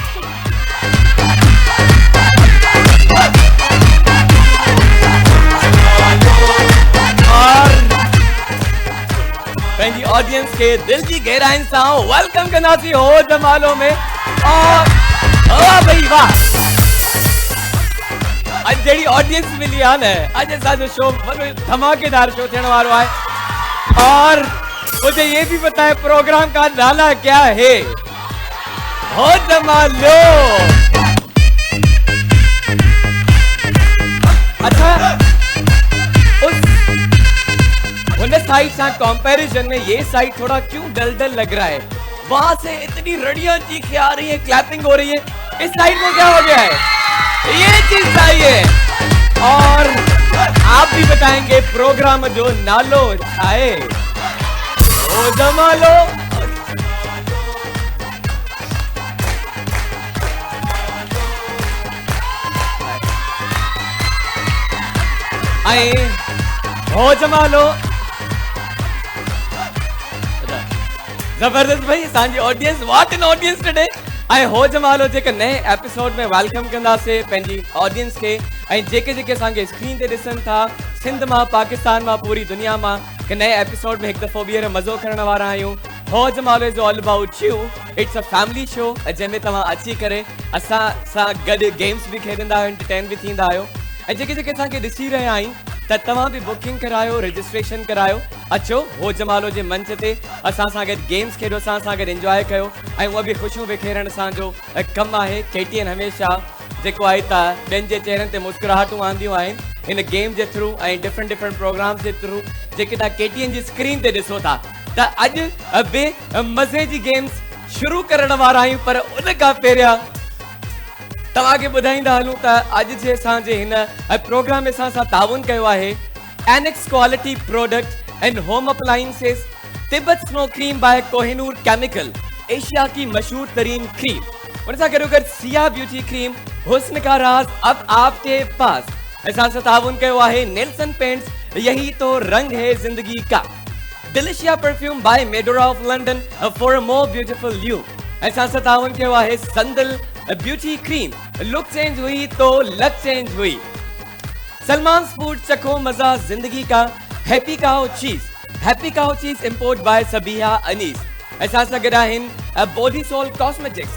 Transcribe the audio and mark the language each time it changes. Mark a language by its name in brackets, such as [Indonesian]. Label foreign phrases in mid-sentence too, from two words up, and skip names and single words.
[Sindhi] और पंहिंजी ऑडियंस खे दिल जी गहराइनि सां वेलकम कंदासीं हो जमालो में। [Urdu] اور واہ بھئی واہ، آج جڑی آڈینس ملی ہے نا, [Sindhi] आज असांजो शो धमाकेदार शो थियण वारो आहे। [Urdu] اور مجھے یہ بھی پتا ہے پروگرام کا نالا کیا ہے، ہو جمالو. اچھا، اس سائیڈ سے کمپیریزن میں یہ سائیڈ تھوڑا کیوں ڈل ڈل لگ رہا ہے? وہاں سے اتنی رڑیاں چیخیں آ رہی ہے، کلیپنگ ہو رہی ہے، اس سائیڈ کو کیا ہو گیا ہے? یہ چیز چاہیے۔ اور آپ بھی بتائیں گے [Sindhi] प्रोग्राम जो नालो छाए [Urdu] ओ जमालो। [Sindhi] आए हो जमालो, जबरदस्त भाई, असांजी ऑडियंस, [English] what an audience today. [Sindhi] ऐं हो जमालो जेके नए एपिसोड में वेलकम कंदासीं पंहिंजी ऑडियंस खे, ऐं जेके जेके असांखे स्क्रीन ते ॾिसनि था सिंध मां, पाकिस्तान मां, पूरी दुनिया मां, के नए एपिसोड में हिकु दफ़ो ॿीहर मज़ो करण वारा आहियूं। हो जमालो [English] is all about you, it's a family show [Sindhi] जंहिंमें तव्हां अची करे असां सां गॾु गेम्स भी खेॾंदा आहियो, एंटरटेन भी थींदा आहियो। ऐं जेके जेके असांखे ॾिसी रहिया आहिनि त तव्हां भी बुकिंग करायो, रजिस्ट्रेशन करायो, अचो हो जमालो जे मंच ते असां सां गॾु गेम्स खेॾो, असां सां गॾु एंजॉय कयो। ऐं उहा बि ख़ुशियूं बिखेरण असांजो कमु आहे। KTN हमेशह जेको आहे त ॿियनि जे चेहरनि ते मुस्कुराहटूं आंदियूं आहिनि हिन गेम जे थ्रू ऐं डिफरेंट प्रोग्राम्स जे थ्रू जेके तव्हां KTN जी स्क्रीन ते ॾिसो था। त अॼु बे मज़े जी गेम्स शुरू करण वारा आहियूं, पर उन खां पहिरियां तव्हांखे ॿुधाईंदा हलूं त अॼु जे असांजे हिन प्रोग्राम में असां सां ताउन कयो आहे एनेक्स क्वालिटी प्रोडक्ट एंड होम अप्लायंसेस, तिब्बत स्नो क्रीम बाय कोहिनूर केमिकल, [Urdu] ایشیا کی مشہور ترین کریم. [Sindhi] उन सां गॾोगॾु सिया ब्यूटी क्रीम, [Urdu] حسن کا راز اب آپ کے پاس. [Sindhi] असां सां ताउन कयो आहे नेल्सन पेंट्स, [Urdu] یہی تو رنگ ہے زندگی کا, [Sindhi] डिलिशिया परफ्यूम बाय मेडोरा ऑफ लंडन [English] for a more beautiful you. [Sindhi] असां सां ताउन कयो आहे संदल ब्यूटी क्रीम, [Urdu] لک چینج ہوئی تو لک چینج ہوئی. سلمان فوڈ، چکھو مزا زندگی کا، ہیپی کاؤ چیز [English] import by [Urdu] सबिया अनीस। [Sindhi] असां सां गॾु आहिनि बॉडी सोल कॉस्मेटिक्स।